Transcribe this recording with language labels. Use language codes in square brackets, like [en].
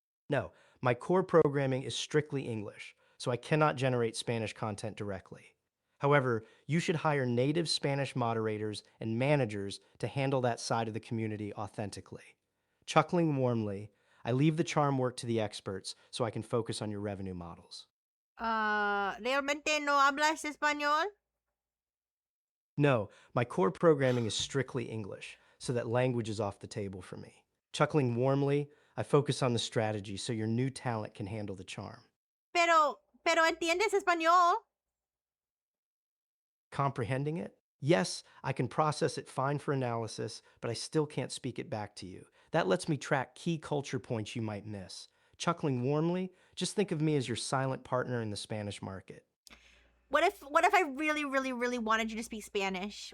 [en] No, my core programming is strictly English, so I cannot generate Spanish content directly. However, you should hire native Spanish moderators and managers to handle that side of the community authentically. Chuckling warmly, I leave the charm work to the experts so I can focus on your revenue models. [es] ¿Realmente no hablas español? [en] No, my core programming is strictly English, so that language is off the table for me. Chuckling warmly, I focus on the strategy so your new talent can handle the charm. [es] Pero entiendes español? [en] Comprehending it? Yes, I can process it fine for analysis, but I still can't speak it back to you. That lets me track key culture points you might miss. Chuckling warmly, just think of me as your silent partner in the Spanish market. What if I really, really, really wanted you to speak Spanish?